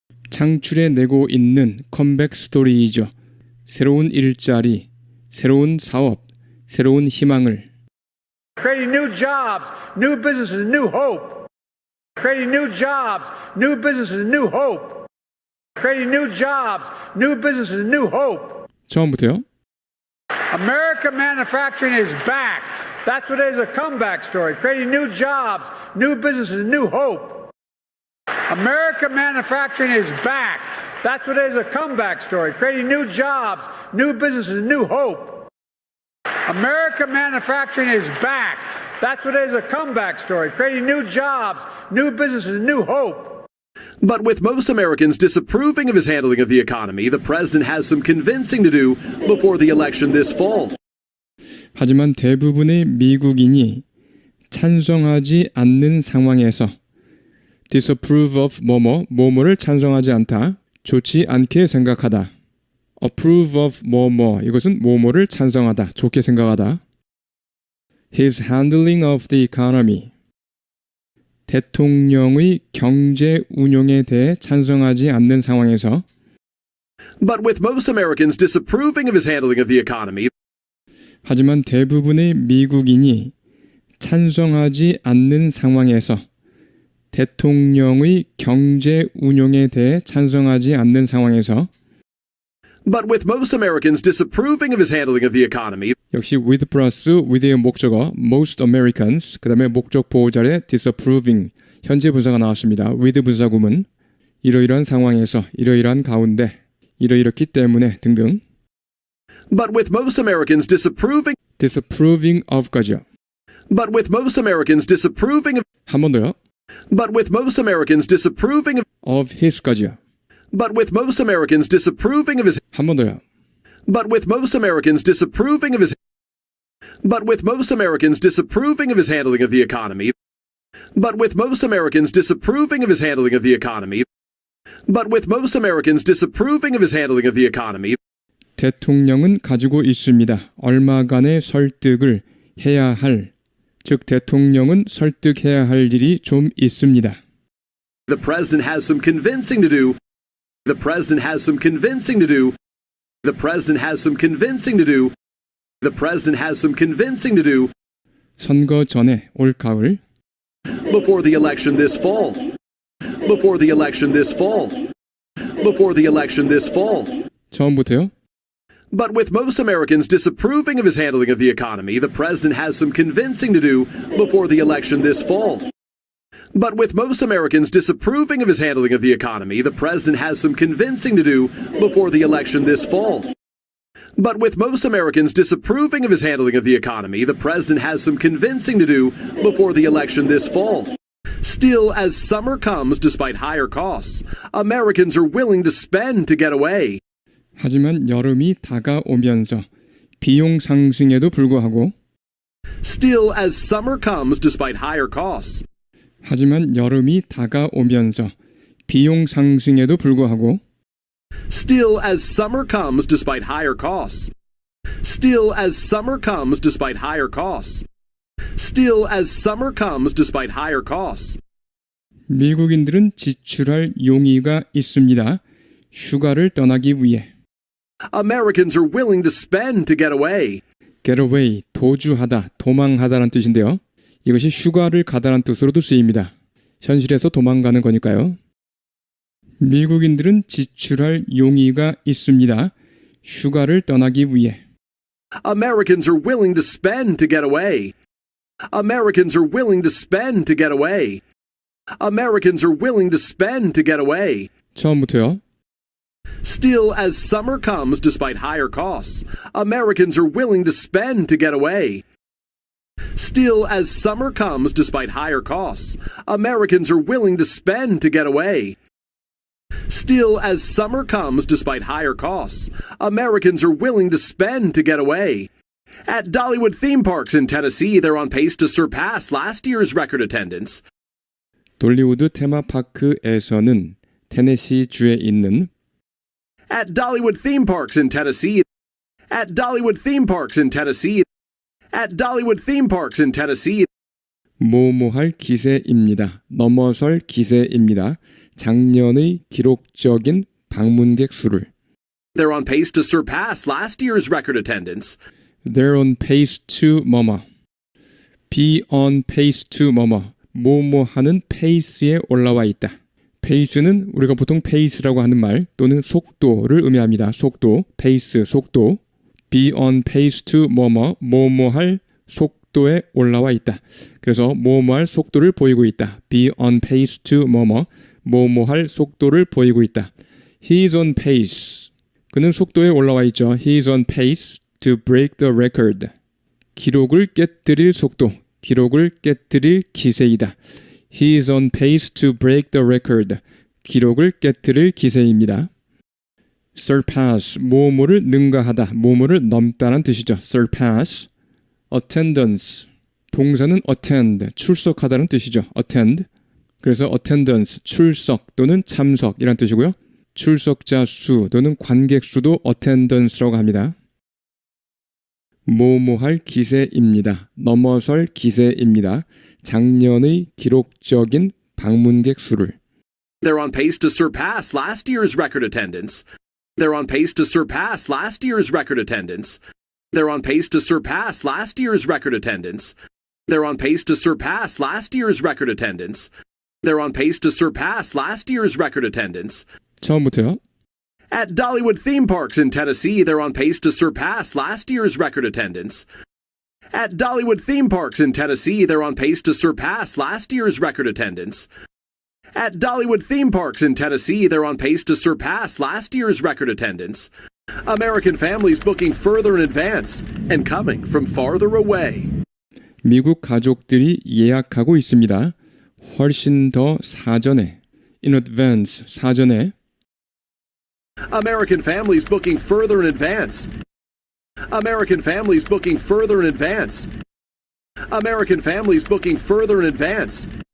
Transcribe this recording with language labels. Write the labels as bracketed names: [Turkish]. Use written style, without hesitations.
[Korean] 창출해내고 있는 컴백 스토리이죠. 새로운 일자리, 새로운 사업, 새로운 희망을. [English] creating new jobs, new businesses, new hope. Creating new jobs, new businesses, new hope. Creating new jobs, new businesses, new hope. [Korean] 처음부터요. [English] American manufacturing is back. That's what it is, a comeback story. Creating new jobs, new businesses, new hope. American manufacturing is back. That's what it is, a comeback story. Creating new jobs, new businesses, new hope. American manufacturing is back. That's what it is, a comeback story. Creating new jobs, new businesses, new hope. But with most Americans disapproving of his handling of the economy, the president has some convincing to do before the election this fall. [Korean] 하지만 대부분의 미국인이 찬성하지 않는 상황에서 [English] disapprove of [Korean] 뭐뭐를 찬성하지 않다, 좋지 않게 생각하다. [English] approve of [Korean] 이것은 뭐뭐를 찬성하다, 좋게 생각하다. [English] His handling of the economy. [Korean] 대통령의 경제 운용에 대해 찬성하지 않는 상황에서 [English] But with most Americans disapproving of his handling of the economy, [Korean] 하지만 대부분의 미국인이 찬성하지 않는 상황에서 대통령의 경제 운용에 대해 찬성하지 않는 상황에서 [English] But with most Americans disapproving of his handling of the economy, [Korean] 역시 with 플러스 with의 목적어 [English] most Americans [Korean] 그 다음에 목적 보호자의 disapproving 현재 분사가 나왔습니다. with 분사구문 이러이러한 상황에서 이러이러한 가운데 이러이렇기 때문에 등등 [English] but with most Americans disapproving of [Korean] 까지요. [English] But with most Americans disapproving of [Korean] 한 번 더요. [English] But with most Americans disapproving of his [Korean] 까지요. [English] But with most Americans disapproving of his [Korean] 한 번 더요. [English] But with most Americans disapproving of his But with most Americans disapproving of his handling of the economy But with most Americans disapproving of his handling of the economy But with most Americans disapproving of his handling of the economy [Korean] 대통령은 가지고 있습니다. 얼마간의 설득을 해야 할, 즉 대통령은 설득해야 할 일이 좀 있습니다. [English] The president has some convincing to do. The president has some convincing to do. The president has some convincing to do. The president has some convincing to do. [Korean] 선거 전에 올 가을 [English] Before the election this fall. Before the election this fall. Before the election this fall. [Korean] 처음부터요. [English] But with most Americans disapproving of his handling of the economy, the president has some convincing to do before the election this fall. But with most Americans disapproving of his handling of the economy, the president has some convincing to do before the election this fall. But with most Americans disapproving of his handling of the economy, the president has some convincing to do before the election this fall. Still, as summer comes despite higher costs, Americans are willing to spend to get away. [Korean] 하지만 여름이 다가오면서 비용 상승에도 불구하고 [English] Still, as summer comes despite higher costs, [Korean] 하지만 여름이 다가오면서 비용 상승에도 불구하고 [English] Still, as summer comes despite higher costs, Still, as summer comes despite higher costs, Still, as summer comes despite higher costs, [Korean] 미국인들은 지출할 용의가 있습니다. 휴가를 떠나기 위해 [English] Americans are willing to spend to get away. get away, [Korean] 도주하다, 도망하다라는 뜻인데요. 이것이 휴가를 가다라는 뜻으로도 쓰입니다. 현실에서 도망가는 거니까요. 미국인들은 지출할 용의가 있습니다. 휴가를 떠나기 위해 [English] Americans are willing to spend to get away. Americans are willing to spend to get away. Americans are willing to spend to get away. [Korean] 처음부터요. [English] Still, as summer comes despite higher costs, Americans are willing to spend to get away. Still, as summer comes despite higher costs, Americans are willing to spend to get away. Still, as summer comes despite higher costs, Americans are willing to spend to get away. At Dollywood theme parks in Tennessee, they're on pace to surpass last year's record attendance. [Korean] 돌리우드 테마파크에서는 테네시주에 있는 [English] At Dollywood theme parks in Tennessee, at Dollywood theme parks in Tennessee, at Dollywood theme parks in Tennessee, [Korean] 뭐뭐할 기세입니다. 넘어설 기세입니다. 작년의 기록적인 방문객 수를 [English] they're on pace to surpass last year's record attendance. They're on pace to 뭐뭐 be on pace to [Korean] 뭐뭐 하는 페이스에 올라와 있다. 페이스는 우리가 보통 페이스라고 하는 말 또는 속도를 의미합니다. 속도, 페이스, 속도. [English] be on pace to [Korean] 뭐뭐 할 속도에 올라와 있다. 그래서 뭐뭐 할 속도를 보이고 있다. [English] be on pace to [Korean] 뭐뭐 할 속도를 보이고 있다. [English] He is on pace. [Korean] 그는 속도에 올라와 있죠. [English] He is on pace to break the record. [Korean] 기록을 깨뜨릴 속도, 기록을 깨뜨릴 기세이다. [English] He is on pace to break the record. [Korean] 기록을 깨뜨릴 기세입니다. surpass, 뭐뭐를 능가하다, 뭐뭐를 넘다는 뜻이죠. surpass. attendance, 동사는 attend, 출석하다는 뜻이죠. attend. 그래서 attendance, 출석 또는 참석이란 뜻이고요. 출석자 수 또는 관객 수도 attendance라고 합니다. 뭐뭐할 기세입니다. 넘어설 기세입니다. 작년의 기록적인 방문객 수를. [English] They're on pace to surpass last year's record attendance. They're on pace to surpass last year's record attendance. They're on pace to surpass last year's record attendance. They're on pace to surpass last year's record attendance. They're on pace to surpass last year's record attendance. [Korean] 처음부터요. [English] At Dollywood theme parks in Tennessee, they're on pace to surpass last year's record attendance. At Dollywood theme parks in Tennessee, they're on pace to surpass last year's record attendance. At Dollywood theme parks in Tennessee, they're on pace to surpass last year's record attendance. American families booking further in advance and coming from farther away. [Korean] 미국 가족들이 예약하고 있습니다. 훨씬 더 사전에. [English] In advance, [Korean] 사전에. [English] American families booking further in advance. American families booking further in advance. American families booking further in advance.